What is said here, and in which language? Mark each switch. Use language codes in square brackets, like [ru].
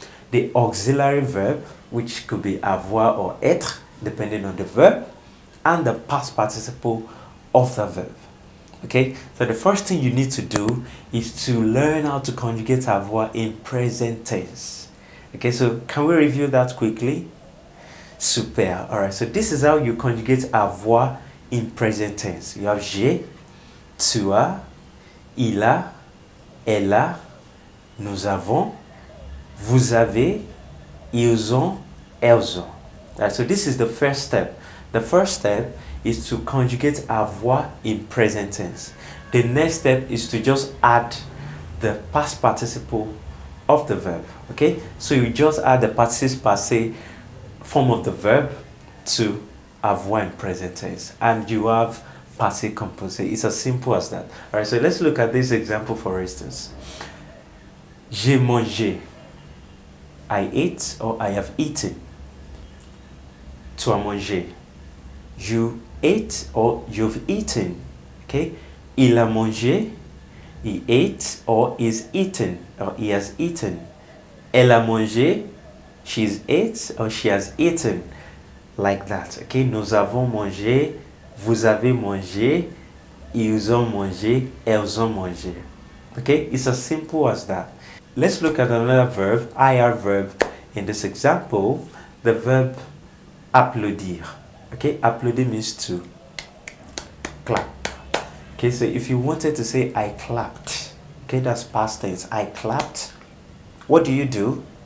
[en] The auxiliary verb, which could be avoir or être, depending on the verb, and the past participle of the verb. Okay, so the first thing you need to do is to learn how to conjugate avoir in present tense. Okay, so can we review that quickly? Super. Alright, so this is how you conjugate avoir in present tense. You have [fr] j'ai, tu as, il a, elle a, nous avons, vous avez, ils ont, elles ont. [en] Alright, so this is the first step. The first step is to conjugate avoir in present tense. The next step is to just add the past participle of the verb. Okay, so you just add the participe passé form of the verb to avoir in present tense, and you have Passé Composé. It's as simple as that. All right, so let's look at this example for instance. [fr] J'ai mangé. [en] I ate or I have eaten. [fr] Tu as mangé. [en] You ate or you've eaten. Okay, [fr] il a mangé. [en] He ate or is eaten or he has eaten. [fr] Elle a mangé. [en] She's ate or she has eaten. like that. [fr] Okay, nous avons mangé, vous avez mangé, ils ont mangé, elles ont mangé. [en] Okay, it's as simple as that. Let's look at another verb, IR verb. In this example, the verb applaudir. Okay, applaudir means to clap. Okay, so if you wanted to say I clapped, okay, that's past tense. I clapped. What do?